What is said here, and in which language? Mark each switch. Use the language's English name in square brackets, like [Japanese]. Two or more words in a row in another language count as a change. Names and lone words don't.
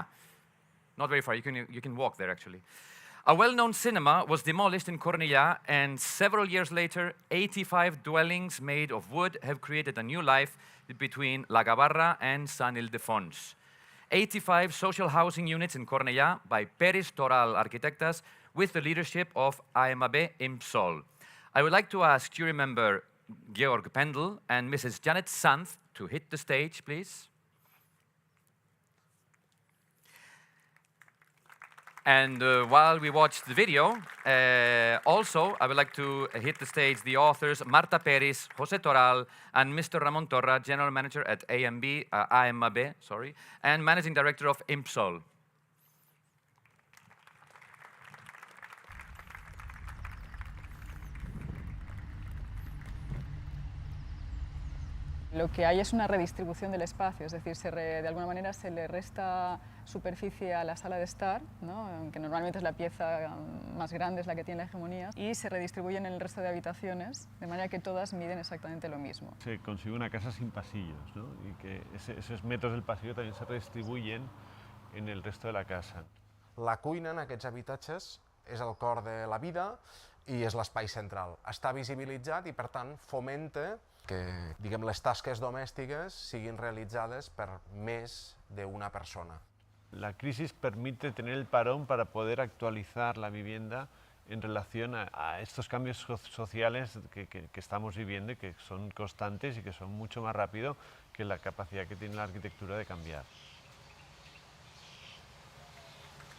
[English] Not very far, you can walk there actually. A well-known cinema was demolished in Cornellà, and several years later, 85 dwellings made of wood have created a new life between La Gavarra and Sant Ildefons. 85 social housing units in Cornellà by peris+toral.arquitectes with the leadership of AMAB IMSOL. I would like to ask jury member Georg Pendel and Mrs. Janet Sanz to hit the stage, please. And while we watch the video, also I would like to hit the stage the authors Marta Peris, José Toral, and Mr. Ramon Torra, General Manager at AMAB, and Managing Director of IMSOL. [Spanish] Lo que hay es una redistribución del espacio, es decir, de alguna manera se le resta superficie a la sala de estar, ¿no? Que normalmente es la pieza más grande, es la que tiene la hegemonía, y se redistribuyen en el resto de habitaciones, de manera que todas miden exactamente lo mismo. Se consigue una casa sin pasillos, ¿no? Y que esos metros del pasillo también se redistribuyen en el resto de la casa. [Catalan] La cuina en aquests habitatges és el cor de la vida i és l'espai central. Està visibilitzat i, per tant, fomenta que les tasques domèstiques siguin realitzades per més d'una persona. [Spanish] La crisis permite tener el parón para poder actualizar la vivienda en relación a estos cambios sociales que estamos viviendo y que son constantes y que son mucho más rápido que la capacidad que tiene la arquitectura de cambiar.